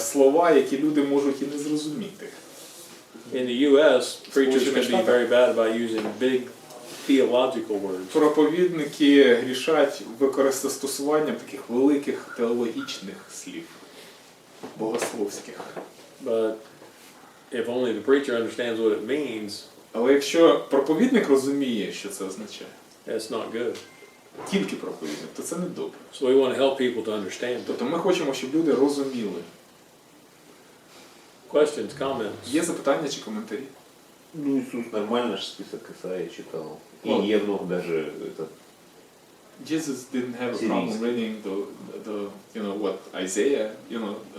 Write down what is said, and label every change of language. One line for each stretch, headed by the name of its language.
Ukrainian: слова, які люди можуть і не зрозуміти.
English: In the U.S., preachers can be very bad about using big theological words.
Ukrainian: Проповідники грішать використовуванням таких великих теологічних слів, богословських.
English: But if only the preacher understands what it means,
Ukrainian: Але якщо проповідник розуміє, що це означає,
English: that's not good.
Ukrainian: тільки проповідник, то це не добре.
English: So we want to help people to understand.
Ukrainian: Тобто ми хочемо, щоб люди розуміли.
English: Questions, comments?
Ukrainian: Є запитання чи коментарі?
Russian: Ну, Иисус нормально же список Исаия читал. И Вот. Евнух даже это.
English: Jesus didn't have a Series. problem reading the you know what Isaiah, you know